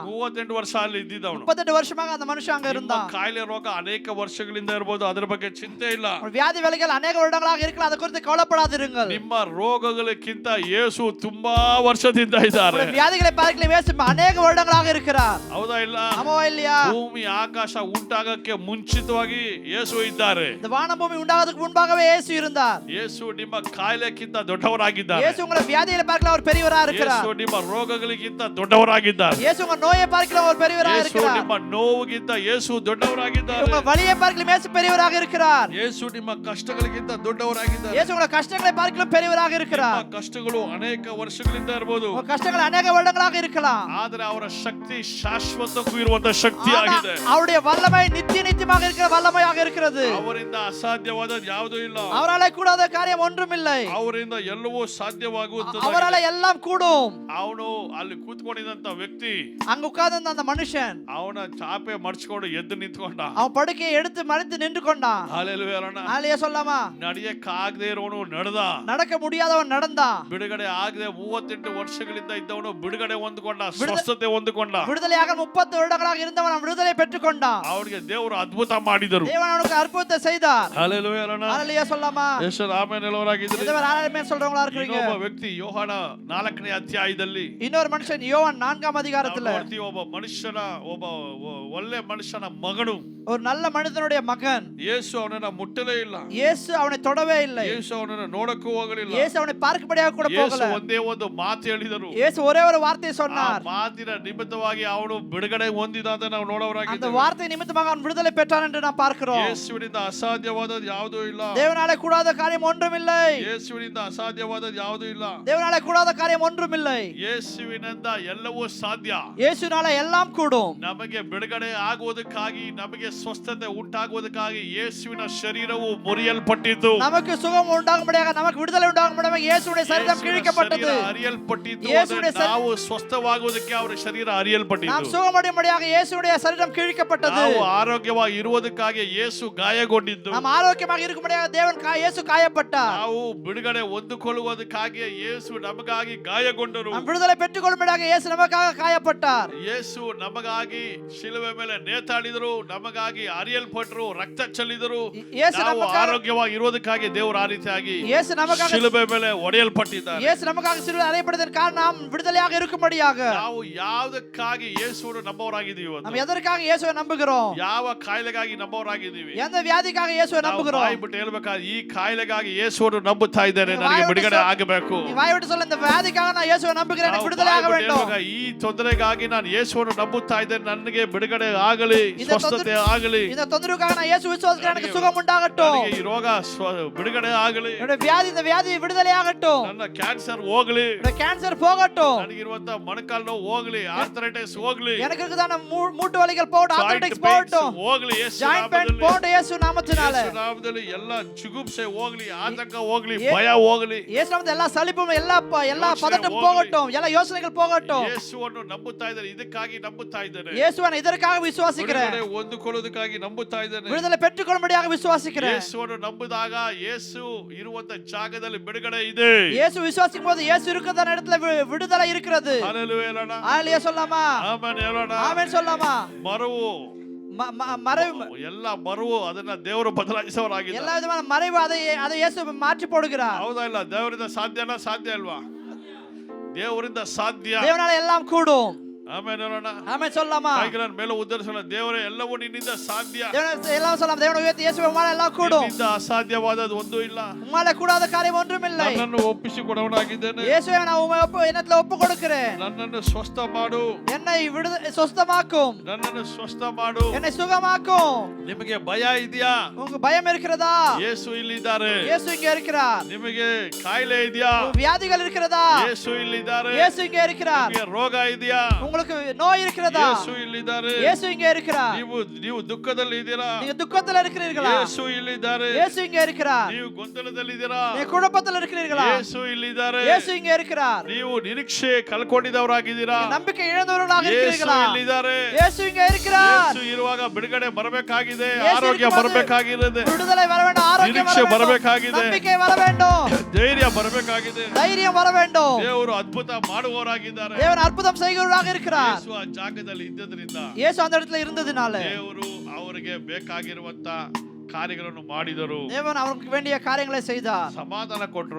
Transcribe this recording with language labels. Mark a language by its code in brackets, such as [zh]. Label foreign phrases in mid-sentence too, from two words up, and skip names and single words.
[kn] 38 ವರ್ಷ ಅಲ್ಲಿ ಇದ್ದಿದ್ದವನು, [ta] 38 வருஷமாக அந்த மனுஷன் அங்க இருந்தான். [kn] ಕಾಯಿಲೆ ರೋಗ ಅನೇಕ ವರ್ಷಗಳಿಂದ ಇರಬಹುದು, ಅದರ ಬಗ್ಗೆ ಚಿಂತೆ ಇಲ್ಲ. [ta] வியாதி வலிகள் अनेक வருடங்களாக இருக்கலாம், அதை குறித்து கவலைப்படாதிருங்கள். [kn] ನಿಮ್ಮ ರೋಗಗಳಿಗಿಂತ ಯೇಸು ತುಂಬಾ ವರ್ಷದಿಂದ ಇದ್ದಾರೆ. [ta] வியாதிகளை பார்க்கல இயேசு अनेक வருடங்களாக இருக்கிறார். [kn] ಹೌದಾ ಇಲ್ಲ? [ta] ஆமாவா இல்லையா? [kn] ಭೂಮಿ ಆಕಾಶ ಉಂಟಾಗಕ್ಕೆ ಮುಂಚಿತವಾಗಿ ಯೇಸು ಇದ್ದಾರೆ. [ta] இந்த வானம் பூமி உண்டாவதற்கு முன்பாகவே இயேசு இருந்தார். [kn] ಯೇಸು ನಿಮ್ಮ ಕಾಯಿಲೆಗಿಂತ ದೊಡ್ಡವರಾಗಿದ್ದಾರೆ. [ta] இயேசு உங்களை வியாதிகளை பார்க்கல அவர் பெரியவரா இருக்கிறார். [kn] ಯೇಸು ನಿಮ್ಮ ರೋಗಗಳಿಗಿಂತ ದೊಡ್ಡವರಾಗಿದ್ದಾರೆ. [ta] இயேசு உங்க நோயை பார்க்கல அவர் பெரியவரா [kn] ಯೇಸು [ta] இருக்கிறார். [kn] ನಿಮ್ಮ ನೋವಿಗಿಂತ ಯೇಸು ದೊಡ್ಡವರಾಗಿದ್ದಾರೆ. [ta] உங்க வலியை பார்க்கல இயேசு பெரியவராக இருக்கிறார். [kn] ಯೇಸು ನಿಮ್ಮ ಕಷ್ಟಗಳಿಗಿಂತ ದೊಡ್ಡವರಾಗಿದ್ದಾರೆ. [ta] இயேசு உங்க கஷ்டங்களை பார்க்கல பெரியவராக இருக்கிறார். [kn] ನಿಮ್ಮ ಕಷ್ಟಗಳು ಅನೇಕ ವರ್ಷಗಳಿಂದ ಇರಬಹುದು, [ta] உங்க கஷ்டங்கள் अनेक வருடங்களாக இருக்கலாம். [kn] ಆದರೆ ಅವರ ಶಕ್ತಿ ಶಾಶ್ವತಕ್ಕೂ ಇರುವಂತ ಶಕ್ತಿ ಆಗಿದೆ. [ta] அவருடைய வல்லமை நித்தியமாக இருக்கிற வல்லமையாக இருக்கிறது. [kn] ಅವರಿಂದ ಅಸಾಧ್ಯವಾದದ್ದು ಯಾವುದೂ ಇಲ್ಲ. [ta] அவரால கூடாத காரியம் ஒன்றும் இல்லை. [kn] ಅವರಿಂದ ಎಲ್ಲವೂ ಸಾಧ್ಯವಾಗುತ್ತದೆ. [ta] அவரால எல்லாம் கூடும். [kn] ಅವನು ಅಲ್ಲಿ ಕೂತ್ಕೊಂಡಿದ್ದಂತ ವ್ಯಕ್ತಿ, [ta] அங்க உட்கார்ந்த அந்த மனுஷன் [kn] ಅವನ ಚಾಪೆ ಮಡಚ್ಕೊಂಡು ಎದ್ದು ನಿಂತ್ಕೊಂಡ. [ta] அவன் படுக்கையை எடுத்து மடித்து நின்று கொண்டான். [kn] ಹಲ್ಲೆಲೂಯಾ. [ta] ஹalleluya சொல்லாமா? [kn] ನಡೆಯಕ್ಕಾಗದೆ ಇರೋನು ನಡೆದ, [ta] நடக்க முடியாதவன் நடந்தான். [kn] ಬಿಡುಗಡೆ ಆಗದೆ 38 ವರ್ಷಗಳಿಂದ ಇದ್ದವನು ಬಿಡುಗಡೆ ಹೊಂದಿಕೊಂಡ, ಸ್ವಸ್ಥತೆ ಹೊಂದಿಕೊಂಡ. [ta] விடுதலையாக 30 வருடங்களாக இருந்தவன் அவன் விடுதலை பெற்றுக்கொண்டான். [kn] ಅವನಿಗೆ ದೇವರು ಅದ್ಭುತ ಮಾಡಿದರು. [ta] தேவன் அவனுக்கு அற்புதத்தை செய்தார். [kn] ಹಲ್ಲೆಲೂಯಾ. [ta] ஹalleluya சொல்லாமா? [kn] ಯೇಸು ಆಮೆನ್ ಹೇಳುವವರಾಗಿದ್ದೀರಿ. [ta] இதுவரை ஆமென் சொல்றவங்களா இருக்கீங்க. [kn] ಇನ್ನೊಬ್ಬ ವ್ಯಕ್ತಿ ಯೋಹಾನ 4ನೇ ಅಧ್ಯಾಯದಲ್ಲಿ [ta] இன்னொரு மனுஷன் யோவான் 4ஆம் அதிகாரத்துல [kn] ನೋಡ್ತೀವಿ, ಒಬ್ಬ ಮನುಷ್ಯನ, ಒಬ್ಬ ಒಳ್ಳೆ ಮನುಷ್ಯನ ಮಗನು, [ta] ஒரு நல்ல மனிதனுடைய மகன். [kn] ಯೇಸು ಅವನನ್ನ ಮುಟ್ಟಲೇ ಇಲ್ಲ, [ta] இயேசு அவனை தொடவே இல்லை. [kn] ಯೇಸು ಅವನನ್ನ ನೋಡಕ್ಕೂ ಹೋಗಲಿಲ್ಲ. [ta] இயேசு அவனை பார்க்கும்படியாக கூட [kn] ಯೇಸು [ta] போகல. [kn] ಒಂದೇ ಒಂದು ಮಾತು ಹೇಳಿದರು. [ta] இயேசு ஒரே ஒரு வார்த்தை [kn] ಆ [ta] சொன்னார். [kn] ಮಾತಿನ ನಿಮಿತ್ತವಾಗಿ ಅವನು ಬಿಡುಗಡೆ ಹೊಂದಿದ ಅಂತ ನಾವು [ta] அந்த [kn] ನೋಡೋರಾಗಿದ್ದೇವೆ. [ta] வார்த்தை நிமித்தமாக அவன் விடுதலை பெற்றான் என்று நாம் பார்க்கிறோம். [kn] ಯೇಸುವಿನಿಂದ ಅಸಾಧ್ಯವಾದದ್ದು ಯಾವುದೂ ಇಲ್ಲ. [ta] தேவனாலே கூடாத காரியம் ஒன்றும் இல்லை. [kn] ಯೇಸುವಿನಿಂದ ಅಸಾಧ್ಯವಾದದ್ದು ಯಾವುದೂ ಇಲ್ಲ. [ta] தேவனாலே கூடாத காரியம் ஒன்றும் இல்லை. [kn] ಯೇಸುವಿನಿಂದ ಎಲ್ಲವೂ ಸಾಧ್ಯ. [ta] இயேசுனாலே எல்லாம் கூடும். [kn] ನಮಗೆ ಬಿಡುಗಡೆ ಆಗುವುದಕ್ಕಾಗಿ, ನಮಗೆ ಸ್ವಸ್ಥತೆ ಉಂಟಾಗುವುದಕ್ಕಾಗಿ ಯೇಸುವಿನ ಶರೀರವು ಮುರಿಯಲ್ಪಟ್ಟಿತು. [ta] நமக்கு சுகம் உண்டாகும்படியாக, நமக்கு விடுதலை உண்டாகும்படியாக இயேசுவுடைய சரீரம் கிழிக்கப்பட்டது. [kn] ಅರಿಯಲ್ಪಟ್ಟಿತು. ಯೇಸುವಿನ ನಾವು ಸ್ವಸ್ಥವಾಗುವುದಕ್ಕೆ ಅವರ ಶರೀರ [ta] நாம் [kn] ಅರಿಯಲ್ಪಟ್ಟಿತು. [ta] சுகமடையும்படியாக இயேசுவுடைய சரீரம் கிழிக்கப்பட்டது. [kn] ನಾವು ಆರೋಗ್ಯವಾಗಿ ಇರುವುದಕ್ಕಾಗಿ ಯೇಸು ಗಾಯಗೊಂಡಿದ್ದು. [ta] நாம் ஆரோக்கியமாக இருக்கும்படியாக தேவன் இயேசு காயப்பட்டார். [kn] ನಾವು ಬಿಡುಗಡೆ ಹೊಂದಿಕೊಳ್ಳುವುದಕ್ಕಾಗಿ ಯೇಸು ನಮಗಾಗಿ ಗಾಯಗೊಂಡರು. [ta] நாம் விடுதலை பெற்றுக்கொள்ளும்படியாக இயேசு நமக்காக காயப்பட்டார். [kn] ಯೇಸು ನಮಗಾಗಿ ಶಿಲುಬೆ ಮೇಲೆ ನೇತಾಡಿದರು, ನಮಗಾಗಿ ಅರಿಯಲ್ಪಟ್ಟರು, ರಕ್ತ ಚೆಲ್ಲಿದರು. ಯೇಸು ನಾವು ನಮಗಾಗಿ- ಆರೋಗ್ಯವಾಗಿ ಇರುವುದಕ್ಕಾಗಿ ದೇವರು ಆ ರೀತಿಯಾಗಿ [ta] இயேசு நமக்காக [kn] ಶಿಲುಬೆ ಮೇಲೆ ಒಡೆಯಲ್ಪಟ್ಟಿದ್ದಾರೆ. [ta] இயேசு நமக்காக சிலுவையில் அறையப்பட்டதன் காரணம் நாம் விடுதலையாக இருக்கும்படியாக. [kn] ನಾವು ಯಾವುದಕ್ಕಾಗಿ ಯೇಸುವನ್ನು ನಂಬುವವರಾಗಿದ್ದೀವಿ ಇವತ್ತು? [ta] நாம் எதற்காக இயேசுவை நம்புகிறோம்? [kn] ಯಾವ ಕಾಯಿಲೆಗಾಗಿ ನಂಬುವವರಾಗಿದ್ದೀವಿ? [ta] எந்த வியாதிக்காக இயேசுவை [kn] ನಾವು [ta] நம்புகிறோம்? [kn] ಬಾಯಿ ಬಿಟ್ಟು ಹೇಳ್ಬೇಕಾದ್ರೆ, ಈ ಕಾಯಿಲೆಗಾಗಿ ಯೇಸುವನ್ನು ನಂಬುತ್ತಾ ಇದ್ದೇನೆ, ನೀವು ನನಗೆ ಬಾಯಿ ಬಿಡುಗಡೆ ಬಿಟ್ಟು ಆಗಬೇಕು. [ta] நீ வாய் விட்டு சொல்ல, இந்த வியாதிக்காக நான் இயேசுவை நம்புகிறேன், எனக்கு [kn] ನಾವು [ta] விடுதலை [kn] ಬಾಯಿ [ta] ஆக [kn] ಬಿಟ್ಟು [ta] வேண்டும். [kn] ಹೇಳ್ಬೇಕಾದ್ರೆ, ಈ ತೊಂದರೆಗಾಗಿ ನಾನು ಯೇಸುವನ್ನು ನಂಬುತ್ತಾ ಇದ್ದೇನೆ, ನನಗೆ ಬಿಡುಗಡೆ ಆಗಲಿ, [ta] இந்த [kn] ಸ್ವಸ್ಥತೆ ಆಗಲಿ, [ta] இந்த தொந்தரவுக்காக நான் இயேசு விசுவாசிக்கிறேன், எனக்கு சுகம் உண்டாகட்டும். [kn] ನನಗೆ ಈ ರೋಗ ಬಿಡುಗಡೆ ಆಗಲಿ, [ta] என்னுடைய வியாதி, இந்த வியாதி விடுதலை ஆகட்டும். [kn] ನನ್ನ ಕ್ಯಾನ್ಸರ್ ಹೋಗ್ಲಿ, [ta] என்னுடைய கேன்சர் போகட்டும். [kn] ನನಗಿರುವಂತ ಮೊಣಕಾಲು ನೋವು ಹೋಗ್ಲಿ, ಆರ್ಥರೈಟಿಸ್ ಹೋಗ್ಲಿ, [ta] எனக்கு இருக்குதான மூட்டு வலிகள் போகட்டும், [kn] ಜಾಯಿಂಟ್ [ta] ஆர்த்தரைட்டிஸ் [kn] ಪೇನ್ಸ್ [ta] போகட்டும், [kn] ಹೋಗ್ಲಿ, ಯೇಸು [en] joint pain [kn] ನಾಮದಲ್ಲಿ, [ta] போகட்டும் இயேசு நாமத்தினால. [kn] ಯೇಸು ನಾಮದಲ್ಲಿ ಎಲ್ಲ ಜುಗುಪ್ಸೆ ಹೋಗ್ಲಿ, ಆತಂಕ ಹೋಗ್ಲಿ, ಯೇ- ಭಯ ಹೋಗ್ಲಿ. [ta] இயேசு நாமத்தில் எல்லா சலிப்பும், எல்லா [kn] ಯೋಚನೆ [ta] பதட்டம் [kn] ಹೋಗ್ಲಿ. [ta] போகட்டும், எல்லா யோசனைகள் போகட்டும். [kn] ಯೇಸುವನ್ನು ನಂಬುತ್ತಾ ಇದ್ದೇನೆ, ಇದಕ್ಕಾಗಿ ನಂಬುತ್ತಾ ಇದ್ದೇನೆ, [ta] இயேசுவை இதற்காக விசுவாசிக்கிறேன், [kn] ಬಿಡುಗಡೆ ಹೊಂದಿಕೊಳ್ಳುವುದಕ್ಕಾಗಿ ನಂಬುತ್ತಾ ಇದ್ದೇನೆ. [ta] விடுதலை பெற்றுக்கொள்ளும்படியாக விசுவாசிக்கிறேன். [kn] ಯೇಸುವನ್ನು ನಂಬುದಾಗ ಯೇಸು ಇರುವಂತ ಜಾಗದಲ್ಲಿ ಬಿಡುಗಡೆ ಇದೆ. [ta] இயேசு விசுவாசிக்கும் போது இயேசு இருக்கிற இடத்துல விடுதலை இருக்கிறது. [kn] ಹಲ್ಲೆಲೂಯಾ ಹೇಳೋಣ. [ta] ஹalleluya சொல்லாமா? [kn] ಆಮೆನ್ ಹೇಳೋಣ. [ta] ஆமென் சொல்லாமா? [kn] ಮರವು [ta] மறைவு [kn] ಎಲ್ಲ ಮರವು ಅದನ್ನ ದೇವರು ಬದಲಾಯಿಸೋರಾಗಿದ್ದಾರೆ. [ta] எல்லா விதமான மறைவு அதை இயேசு மாற்றி போடுகிறார். [kn] ಹೌದಾ ಇಲ್ಲ? ದೇವರಿಂದ ಸಾಧ್ಯನಾ? ಸಾಧ್ಯ ಅಲ್ವಾ? ದೇವರಿಂದ ಸಾಧ್ಯ. [ta] தேவனால எல்லாம் கூடும். [kn] ಆಮೇಲೆ ಹೇಳೋಣ. [ta] ஆமென் சொல்லலாமா? [kn] ಕೈಗಳನ್ನು ಮೇಲೆ ಉದ್ದರಿಸೋಣ. ದೇವರೇ ಎಲ್ಲವೂ ನಿನ್ನಿಂದ ಸಾಧ್ಯ. [ta] தேவன் எல்லாம் சொல்லலாம். தேவன் உயர்த்தி இயேசுவே உம்மால எல்லாம் கூடும். [kn] ನಿನ್ನಿಂದ ಅಸಾಧ್ಯವಾದದ್ದು ಒಂದೂ ಇಲ್ಲ. [ta] உம்மால கூடாத காரியம் ஒன்றும் இல்லை. [kn] ನನ್ನನ್ನು ಒಪ್ಪಿಸಿಕೊಡವನಾಗಿದ್ದೇನೆ. [ta] இயேசுவே நான் உம்மை என்னத்துல ஒப்பு கொடுக்கிறேன். [kn] ನನ್ನನ್ನು ಸ್ವಸ್ಥ ಮಾಡು. [ta] என்னை சுத்தமாக்கும். [kn] ನನ್ನನ್ನು ಸ್ವಸ್ಥ ಮಾಡು. [ta] என்னை சுகமாக்கும். [kn] ನಿಮಗೆ ಭಯ ಇದೆಯಾ? [ta] உங்களுக்கு பயம் இருக்கிறதா? [kn] ಯೇಸು ಇಲ್ಲಿದ್ದಾರೆ. [ta] இயேசு இங்கே இருக்கிறார். [kn] ನಿಮಗೆ ಕಾಯಿಲೆ ಇದೆಯಾ? [ta] வியாதிகள் இருக்கிறதா? [kn] ಯೇಸು ಇಲ್ಲಿದ್ದಾರೆ. [ta] இயேசு இங்கே இருக்கிறார். [kn] ನಿಮಗೆ ರೋಗ ಇದೆಯಾ? [ta] உங்களுக்கு நோய் இருக்கிறதா? [kn] ಯೇಸು ಇಲ್ಲಿದ್ದಾರೆ. [ta] இயேசு இங்கே இருக்கிறார். [kn] ನೀವು ದುಃಖದಲ್ಲಿ ಇದ್ದೀರಾ? [ta] நீங்க துக்கத்துல இருக்கிறீர்களா? [kn] ಯೇಸು ಇಲ್ಲಿದ್ದಾರೆ. [ta] இயேசு இங்கே இருக்கிறார். [kn] ನೀವು ಗೊಂದಲದಲ್ಲಿ ಇದ್ದೀರಾ? [ta] நீங்க குழப்பத்துல இருக்கிறீர்களா? [kn] ಯೇಸು ಇಲ್ಲಿದ್ದಾರೆ. [ta] இயேசு இங்கே இருக்கிறார். [kn] ನೀವು ನಿರೀಕ್ಷೆ ಕಳ್ಕೊಂಡಿದ್ದವರಾಗಿದ್ದೀರಾ? [ta] நீங்க நம்பிக்கை இழந்தவர்களாக [kn] ಯೇಸು [ta] இருக்கிறீர்களா? [kn] ಇಲ್ಲಿದ್ದಾರೆ. [ta] இயேசு இங்கே இருக்கிறார். [kn] ಯೇಸು ಇರುವಾಗ ಬಿಡುಗಡೆ ಬರಬೇಕಾಗಿದೆ. ಯೇಸು ಆರೋಗ್ಯ ಇರುವಾಗ ಬರಬೇಕಾಗಿದೆ. [ta] விடுதலை வர வேண்டும். ஆரோக்கியம் [kn] ನಿರೀಕ್ಷೆ [ta] வர வேண்டும். [kn] ಬರಬೇಕಾಗಿದೆ. [ta] நம்பிக்கை வர வேண்டும். [kn] ಧೈರ್ಯ ಬರಬೇಕಾಗಿದೆ. [ta] தைரியம் வர வேண்டும். [kn] ದೇವರು ಅದ್ಭುತ ಮಾಡುವವರಾಗಿದ್ದಾರೆ. [ta] தேவன் அற்புதம் செய்கிறவராக இருக்கிறார். [kn] ಯೇಸು ಆ ಜಾಗದಲ್ಲಿ ಇದ್ದದ್ರಿಂದ [ta] இயேசு அந்த இடத்துல இருந்ததினால [kn] ದೇವರು ಅವರಿಗೆ ಬೇಕಾಗಿರುವಂತ ಕಾರ್ಯಗಳನ್ನು ಮಾಡಿದರು. [ta] தேவன் அவருக்கு வேண்டிய காரியங்களை செய்தார். [kn] ಸಮಾಧಾನ ಕೊಟ್ರು.